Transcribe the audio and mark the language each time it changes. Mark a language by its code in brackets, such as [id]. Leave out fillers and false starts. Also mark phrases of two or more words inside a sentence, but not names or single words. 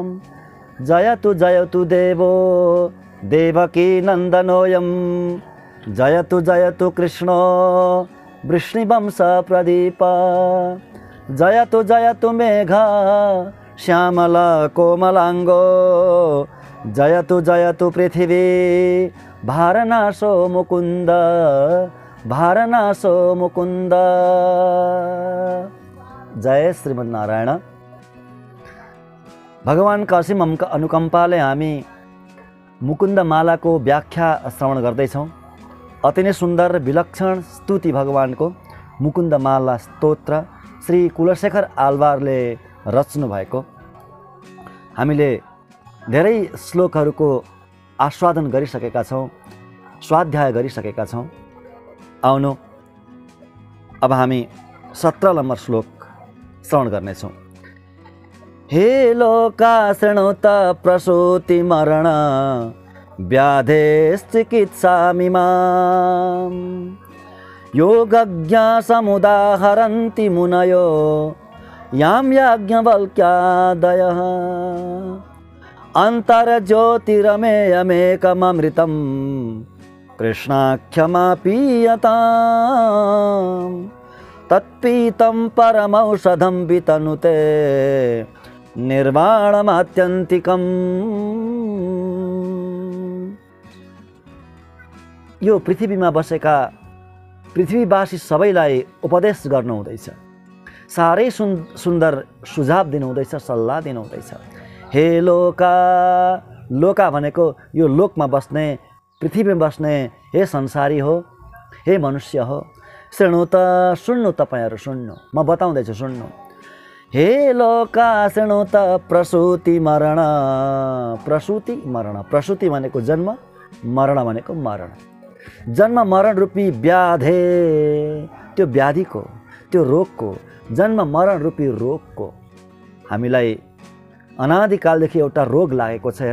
[sa] जयतु जयतु देवो देवकी नन्दनोऽयं, जयतु जयतु कृष्णो वृष्णिवंशप्रदीप, जयतु जयतु मेघा श्यामला कोमलांगो, जयतु जयतु पृथिवी भारनाशो मुकुंद, भारनाशो मुकुंद। जय श्रीमन्नारायण। [ne] भगवान का असीम अनुकंपाले हामी मुकुंद मालाको व्याख्या श्रवण गर्दैछौँ। अति नै सुन्दर विलक्षण स्तुति भगवानको मुकुंद माला स्तोत्र श्री कुलशेखर आलवारले रच्नु भएको। हामीले धेरै श्लोकहरूको आस्वादन गरिसकेका छौँ, स्वाध्याय गरिसकेका छौँ। आउनु अब हामी 17 नम्बर श्लोक श्रवण गर्नेछौँ। [sa] हे लोका शृणुत प्रसूति मरण व्याधेश्चिकित्सामिमाम्, योगज्ञा समुदाहरन्ति मुनयो यां याज्ञवल्क्यादयः, अन्तर्ज्योतिरमेयमेकममृतं कृष्णाख्यमापीयताम्, तत्पीतं परमौषधं वितनुते निर्वाणमात्यन्तिकम्। [ne] यो पृथ्वीमा बसेका पृथ्वीवासी सबैलाई उपदेश गर्नु हुँदैछ। साह्रै सुन्दर सुझाव दिनु हुँदैछ, सल्लाह दिनु हुँदैछ। [sa] हे लोका, [ne] लोका भनेको यो लोकमा बस्ने, पृथ्वीमा बस्ने हे संसारी हो, हे मनुष्य हो। [sa] शृणु त, [ne] सुन्नु, तपाईहरू सुन्नु, म बताउँदैछु सुन्नु। [sa] हे लोका शृणु त प्रसूति मरण, [ne] प्रसूति मरण, प्रसूति भनेको जन्म, मरण भनेको मरण। जन्म मरण रूपी व्याधे, त्यो व्याधिको, त्यो रोगको, जन्म मरण रूपी रोगको हामीलाई अनादिकालदेखि एउटा रोग लागेको छ।